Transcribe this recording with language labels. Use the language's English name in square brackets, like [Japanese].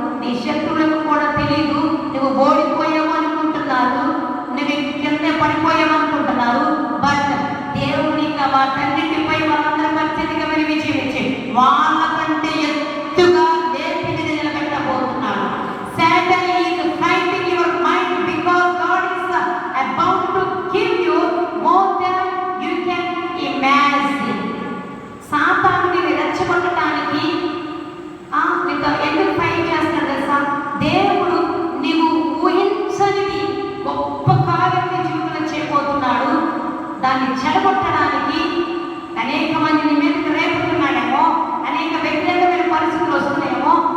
[Telugu] నీ శత్రువులకు కూడా తెలియదు నువ్వు ఓడిపోయావు అనుకుంటున్నారు, నువ్వు కింద పడిపోయావు అనుకుంటున్నారు. బట్ దేవుడు నీకు వాటన్నిటిపై వాళ్ళందరూ అత్యధికమైన విజయం ఇచ్చి వాళ్ళకంటే ఎత్తుగా లేపి నిలబెట్టబోతున్నాడు. [English] Satan is fighting your mind because God is about to give you more than you can imagine. [Telugu] సాతానుని రెచ్చగొట్టడానికి నీతో ఎందుకు ఫైట్ చేస్తాడు తెలుసా? దేవుడు నీవు ఊహించనిది గొప్ప కార్యం నీ జీవితంలో చేయబోతున్నాడు. దాన్ని చెడగొట్టడానికి అనేక మందిని మీదకి రేపుతున్నాడేమో, అనేక వ్యతిరేకమైన పరిస్థితులు వస్తున్నాయేమో.